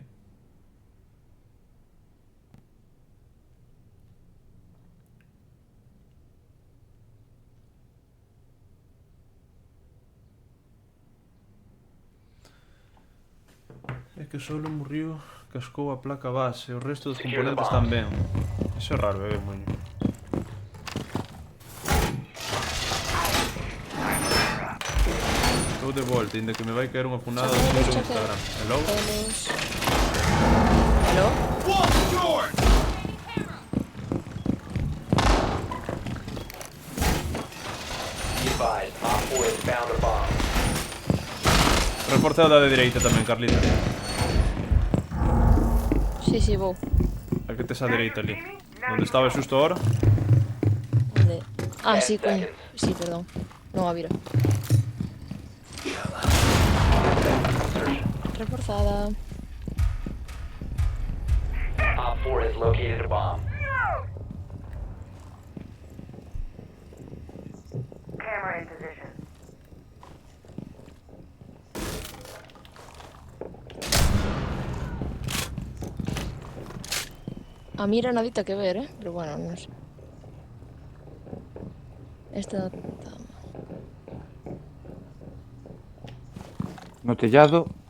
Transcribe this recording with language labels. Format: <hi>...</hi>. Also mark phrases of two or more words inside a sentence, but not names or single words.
<gl>É que solo morriu, cascou a placa base, o resto dos componentes están ben. Iso é raro, moño. Estou de volta, ainda que me vai caer unha funada Xa do que- Instagram. Hello? Eles... Aló?</gl> <en>Be advised, Op 4 has found a bomb.</en> <gl>Reforza o da de dereita tamén, Carlita. Sí, vou. A que tes a dereita ali. Onde estaba xusto ahora? Onde? Ah,</gl> <en>10</en> <gl>sí, coño.</gl> <en>seconds.</en> <gl>Sí, perdón. Non a vira. Reforzada.</gl> <en>Op 4 has located a bomb. Camera in position.</en> <gl>A mira nadita que ver, pero bueno, non sei. Esta... No tellado.</gl>